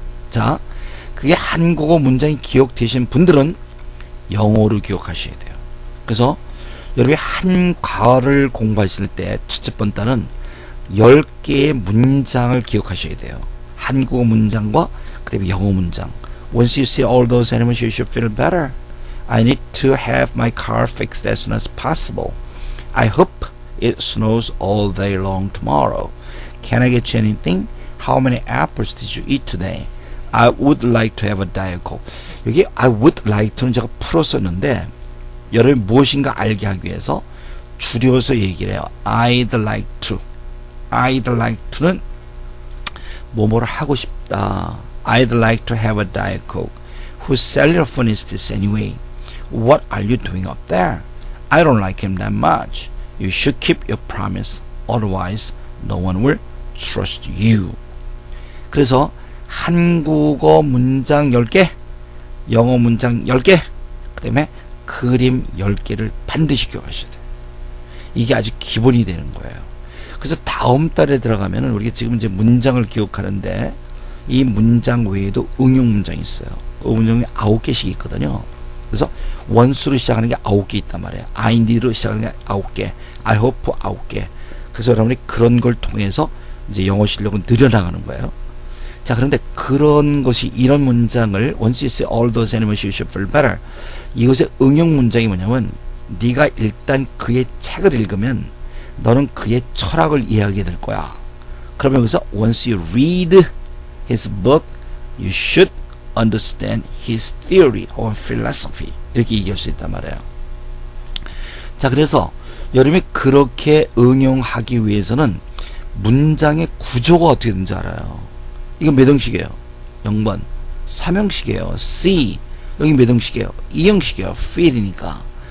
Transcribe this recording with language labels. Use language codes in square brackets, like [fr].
[ko] 자, 그게 한국어 문장이 기억되신 분들은 영어로 기억하셔야 돼요. 그래서 여러분이 한 과를 공부하실 때 첫째 번단은 10개의 문장을 기억하셔야 돼요. 한국어 문장과 그 다음에 영어 문장. [en] Once you see all those animals, you should feel better. I need to have my car fixed as soon as possible. I hope it snows all day long tomorrow. Can I get you anything? How many apples did you eat today? I would like to have a Diet Coke. [ko] 여기 [en] I would like to [ko] 는 제가 풀었었는데 여러분이 무엇인가 알게 하기 위해서 줄여서 얘기를 해요. [en] I'd like to. I'd like to는 [ko] 뭐뭐를 하고 싶다. [en] I'd like to have a Diet Coke. Whose cellular phone is this anyway? What are you doing up there? I don't like him that much. You should keep your promise. Otherwise, no one will trust you. [ko] 그래서 한국어 문장 10개, 영어 문장 10개, 그 다음에 그림 10개를 반드시 기억하셔야 돼요. 이게 아주 기본이 되는 거예요. 그래서 다음 달에 들어가면은 우리가 지금 이제 문장을 기억하는데 이 문장 외에도 응용 문장이 있어요. 응용이 9개씩 있거든요. 그래서 원수로 시작하는 게 9개 있단 말이에요. I need로 시작하는 게 9개, I hope 9개. 그래서 여러분이 그런 걸 통해서 이제 영어 실력은 늘려나가는 거예요. 자, 그런데 그런 것이 이런 문장을 [en] Once you see all those animals, you should feel better. [ko] 이것의 응용 문장이 뭐냐면 네가 일단 그의 책을 읽으면 너는 그의 철학을 이해하게 될 거야. 그러면 여기서 [en] Once you read his book, you should understand his theory or philosophy. [ko] 이렇게 얘기할 수 있단 말이에요. 자, 그래서 여러분이 그렇게 응용하기 위해서는 문장의 구조가 어떻게 되는지 알아요. 이건 몇 형식이에요? 0번 3형식이에요. C. 여기 몇 형식이에요? 2형식이에요. feel이니까.